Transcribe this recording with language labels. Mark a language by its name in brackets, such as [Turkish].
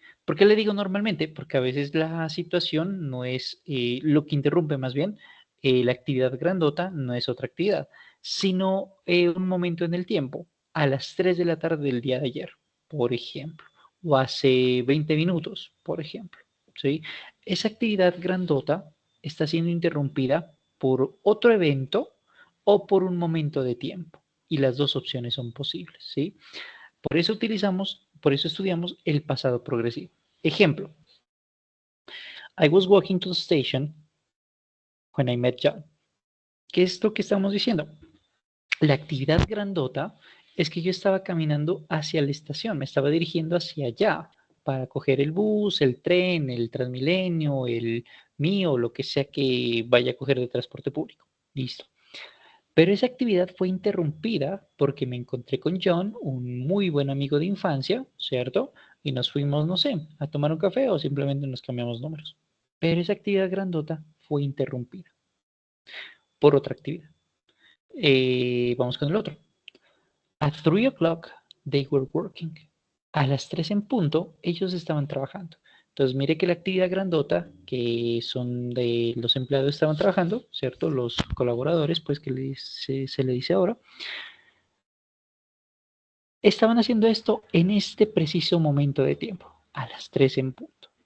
[Spanish] ¿Por qué le digo normalmente? Porque a veces la situación no es lo que interrumpe más bien la actividad grandota, no es otra actividad, sino un momento en el tiempo, a las 3 de la tarde del día de ayer, por ejemplo, o hace 20 minutos, por ejemplo. ¿Sí? Esa actividad grandota está siendo interrumpida por otro evento o por un momento de tiempo. Y las dos opciones son posibles, ¿sí? Por eso estudiamos el pasado progresivo. Ejemplo, [English] I was walking to the station when I met John. [Spanish] ¿Qué es lo que estamos diciendo? La actividad grandota es que yo estaba caminando hacia la estación, me estaba dirigiendo hacia allá para coger el bus, el tren, el Transmilenio, el mío, lo que sea que vaya a coger de transporte público. Listo. Pero esa actividad fue interrumpida porque me encontré con John, un muy buen amigo de infancia, ¿cierto? y nos fuimos, no sé, a tomar un café o simplemente nos cambiamos números. Pero esa actividad grandota fue interrumpida por otra actividad. Vamos con el otro. [English] At 3 o'clock, they were working. [Spanish] A las 3 en punto, ellos estaban trabajando. Entonces, mire que la actividad grandota, que son de los empleados estaban trabajando, ¿cierto? Los colaboradores, pues que se le dice ahora, estaban haciendo esto en este preciso momento de tiempo, a las 3 en punto.